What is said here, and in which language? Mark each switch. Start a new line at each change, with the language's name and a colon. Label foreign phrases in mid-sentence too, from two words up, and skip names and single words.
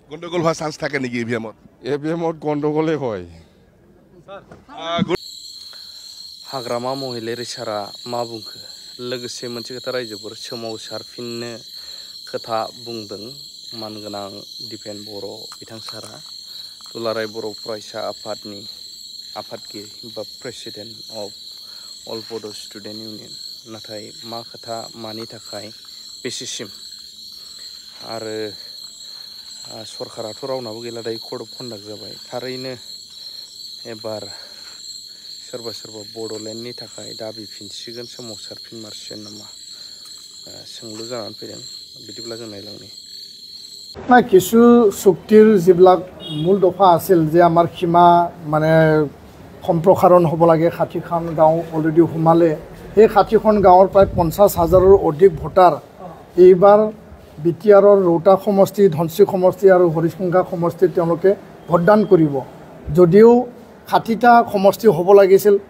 Assamese: গন্ডগোল হোৱাৰ চান্স থাকে নেকি ইভিএমত? ইভিএমত গন্ডগোলেই হয়।
Bodo: हाग्रामा महिलारि सारा मा बुंखो लोगोसे मोनसे खोथा रायजोफोर सोमावसारफिननो खोथा बुंदों मानगोनां दिपेन बर' बिथां सारा दुलाराय बर' फरायसा आफादनि आफादगिरि बा
English: President of All Bodo Student Union
Bodo: नाथाय मा खोथा मानि थाखाय बेसिसिम आरो सरकाराथ' रावनाबो गैला दायो
English: code of conduct
Bodo: जाबाय थारैनो एबार सोरबा सोरबा बड'लेण्डनि थाखाय दाबिफिनसिगोन सोमावसारफिनमारसिगोन नामा सोंलु जानानै फैदों बिदिब्ला जों नायलांनि
Assamese: না কিছু চুক্তিৰ যিবিলাক মূল দফা আছিল যে আমাৰ সীমা মানে সম্প্ৰসাৰণ হ'ব লাগে 60খন গাঁও অলৰেডি সোমালে সেই 60খন গাঁৱৰ প্ৰায় 50,000ৰো অধিক ভোটাৰ এইবাৰ বিটিআৰৰ ৰৌতা সমষ্টি ধনশী সমষ্টি আৰু হৰিশংঘা সমষ্টিত তেওঁলোকে ভোটদান কৰিব যদিও 60টা সমষ্টি হ'ব লাগিছিল